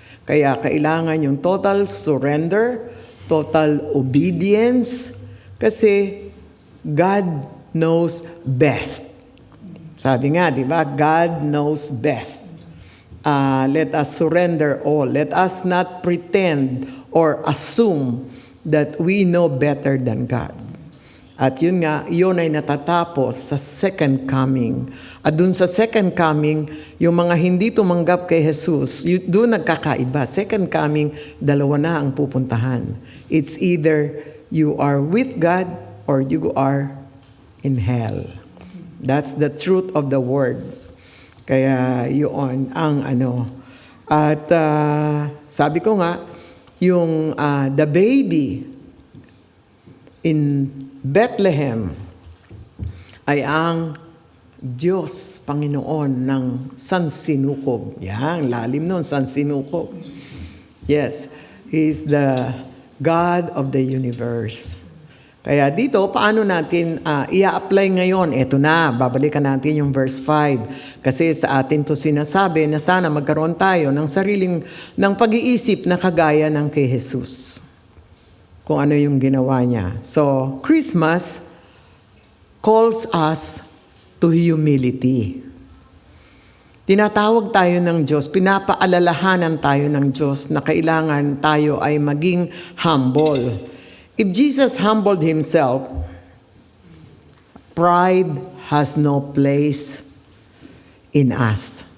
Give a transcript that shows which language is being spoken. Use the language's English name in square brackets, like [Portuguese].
[Filipino] Kaya kailangan yung [English] total surrender, total obedience, [Filipino] kasi [English] God knows best. [Filipino] Sabi nga, di ba? [English] God knows best. Let us surrender all. Let us not pretend or assume that we know better than God. [Filipino] At yun nga, yun ay natatapos sa second coming. At dun sa second coming, yung mga hindi tumanggap kay Jesus, doon nagkakaiba. Second coming, dalawa na ang pupuntahan. [English] It's either you are with God or you are in hell. That's the truth of the word. [Filipino] Kaya yun ang ano. At sabi ko nga, yung [English] the baby in Bethlehem [Filipino] ay ang Diyos, Panginoon ng sansinukob. Yan, lalim nun, sansinukob. [English] Yes, He is the God of the universe. [Filipino] Kaya dito, paano natin i-apply ngayon? Ito na, babalikan natin yung verse 5. Kasi sa atin to sinasabi na sana magkaroon tayo ng pag-iisip na kagaya ng kay Jesus. Kung ano yung ginawa niya. [English] So, Christmas calls us to humility. [Filipino] Tinatawag tayo ng Diyos, pinapaalalahanan tayo ng Diyos na kailangan tayo ay maging humble. [English] If Jesus humbled Himself, pride has no place in us.